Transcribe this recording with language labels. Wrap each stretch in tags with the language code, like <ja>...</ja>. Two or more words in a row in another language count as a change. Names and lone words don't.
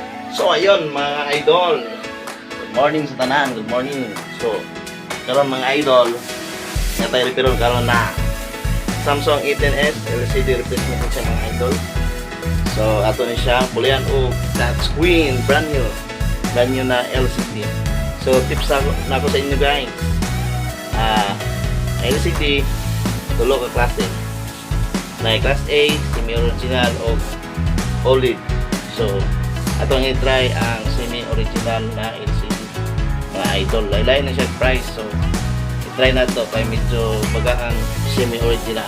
<ceb>So ayun mga idol,</ceb> <en>good morning</en> <ceb>sa tanan,</ceb> <en>good morning.</en> <ceb>So karon mga idol, nga tayo reperon karon na Samsung A10s</ceb> <en>LCD replacement</en> <ceb>siya mga idol. So ato ni siya pulian o touchscreen,</ceb> <en>brand new</en> <ceb>na LCD. So tips na ko sa inyo guys. LCD tulo ka klase. Na class A, semi-original o OLED. So atong i-try ang semi-original na LCD mga idol. Laylay na siya price. So i-try na to kay medyo baga ang semi-original.</ceb>